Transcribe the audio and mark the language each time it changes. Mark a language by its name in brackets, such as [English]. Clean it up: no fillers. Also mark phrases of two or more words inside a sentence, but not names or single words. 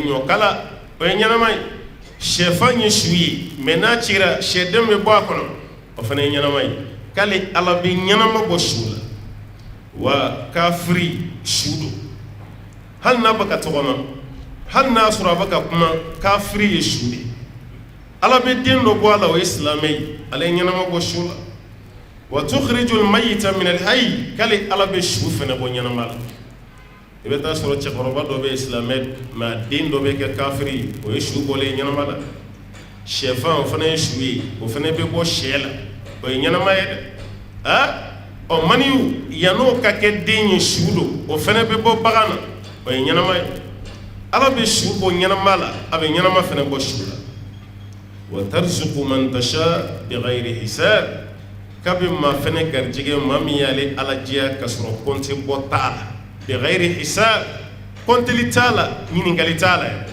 [Bambara] ɲɔkala o ye ɲɛnama ye sɛfan ye su ye mɛ n'a cira sɛden bɛ bɔ a kɔnɔ o fana ye ɲɛnama ye k'ale ala bɛ ɲɛnama bɔ su la wa kafiri su don hali n'a bɛ ka tɔgɔma hali n'a sɔrɔ a bɛ ka kuma kafiri ye su de ala bɛ den dɔ bɔ a la o ye silamɛ ye ale ye ɲɛnama bɔ su la wa [Arabic] تخرج الميت من الحي [Bambara] k'ale ala bɛ su fana bɔ ɲɛnama la i bɛ taa sɔrɔ cɛkɔrɔba dɔ bɛ silamɛ mɛ a den dɔ bɛ kɛ kafiri o ye su bɔlen ɲɛnama la sɛfan o fana ye su ye o fana bɛ bɔ sɛ la o ye ɲɛnama ye dɛ ɔ maniw yan'o ka kɛ den ye su don o fana bɛ bɔ bagan na o ye ɲɛnama ye ala bɛ su bɔ ɲɛnama la a bɛ ɲɛnama fana bɔ su la wa [Arabic] ترزق من تشاء بغير حساب [Bambara] kabi maa fana garijɛgɛ maa min y'ale ala diya ka sɔrɔ kɔnte bɔ t'a la [Arabic] بغير حساب [Bambara] kɔnteli t'a la ɲininkali t'a la